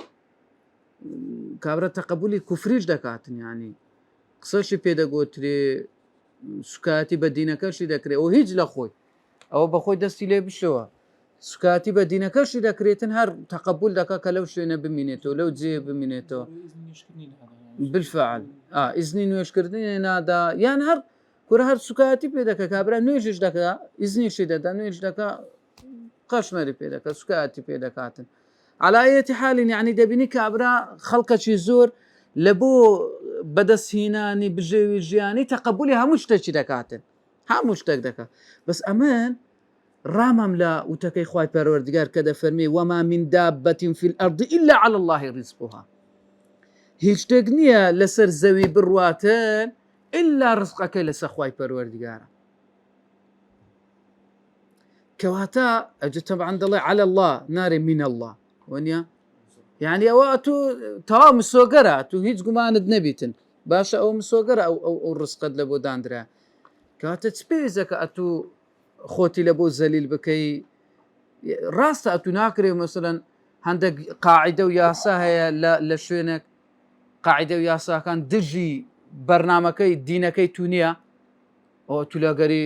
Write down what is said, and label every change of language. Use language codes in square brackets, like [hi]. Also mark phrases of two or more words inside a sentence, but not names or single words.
[ckb] کابرا تەقبولی کوفریش دەکاتن ینی قسەشی پێدەگوترێ سوکاتی بە دینەکەشی دەکرێت ئەو هیچ لە خۆی ئەوە بەخۆی دەستی لێ بشەوە سوکاتی بە دینەکەشی دەکرێتن هەر تەقبول دەکات کە لەو شوێنە بمینێتەوە لەو جێ بمینێتەوە بالفعل ئیزنی نوێشکردنی نادا یان هەر کورە هەر سوکاتی پێ دەکە کابرا نوێژش دەکە ئیزنیشی دەدا نوێژ دەکە قەشمەری پێ دەکە سوکاتی پێ دەکاتن [ar] على أية حال يعني [ckb] دەبینی کابرا خەڵکەکی زۆر لە بۆ بەدەستهێنانی بژێوی ژیانی تەقبولی هەموو شتێکی دەکاتن هەموو شتێک دەکات بەس ئەمن ڕامم لە وتەکەی خوای پەروەردگار کە دەفەرمێ [ar] وما من دابة في الأرض إلا على الله رزقها [ckb] هیچ شتێک نییە لەسەر زەوی بڕواتن إلا ڕزقەکەی لەسەر خوای پەروەردگارە کەواتە ئەجە تەبعاً دەڵێ [ar] على الله [ckb] نارێ [ar] من الله [ckb] وەنیە يعني ئەوە تو تەواو مسۆگەرە تو هیچ گومانت نەبیتن باشە ئەو مسۆگەرە ئەو ڕزقت لە بۆ دانرا کەواتە چ پێویستەکە ئەتو خۆتی لە بۆ زەلیل بکەی ڕاستە ئەتو ناکرێ مەسەلەن هەندێک قاعیدە و یاسا هەیە لە شوێنێک قاعیدە و یاساکان دژی بەرنامەکەی دینەکەی تو نییە ئەو تو لەگەری